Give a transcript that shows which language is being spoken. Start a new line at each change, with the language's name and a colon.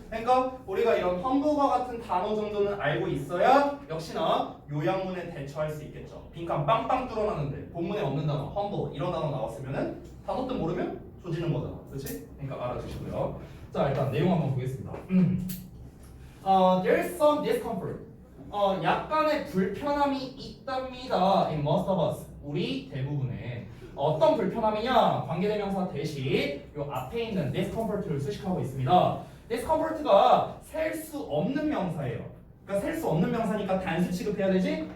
Korean: 그러니까 우리가 이런 험블과 같은 단어 정도는 알고 있어야 역시나 요약문에 대처할 수 있겠죠. 빈칸 빵빵 뚫어놨는데 본문에 없는 단어 험블 이런 단어 나왔으면은 단어 뜻 모르면 조지는 거잖아. 그렇지? 그러니까 알아주시고요. 자, 일단 내용 한번 보겠습니다.
English: There's some discomfort.
Korean: 약간의 불편함이 있답니다.
English: In most of us.
Korean: 우리 대부분의 어떤 불편함이냐? 관계대명사 대신 요 앞에 있는 discomfort를 수식하고 있습니다. discomfort가 셀 수 없는 명사예요. 그러니까 셀 수 없는 명사니까 단수 취급해야 되지?